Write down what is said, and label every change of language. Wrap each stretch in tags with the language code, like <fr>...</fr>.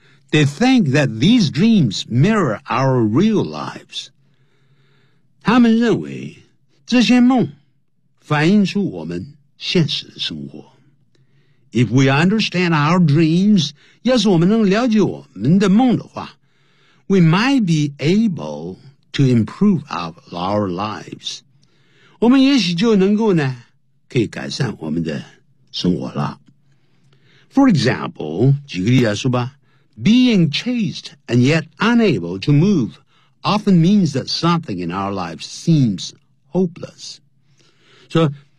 <en>They think that these dreams mirror our real lives.</en> <zh>他们认为这些梦反映出我们现实的生活。</zh> <en>If we understand our dreams,</en> <zh>要是我们能了解我们的梦的话，</zh> <en>we might be able to improve our lives.</en> <zh>我们也许就能够呢，可以改善我们的生活了。</zh> <en>For example,</en> <zh>举个例子来说吧。</zh> <en>Being chased and yet unable to move often means that something in our lives seems hopeless. So,</en>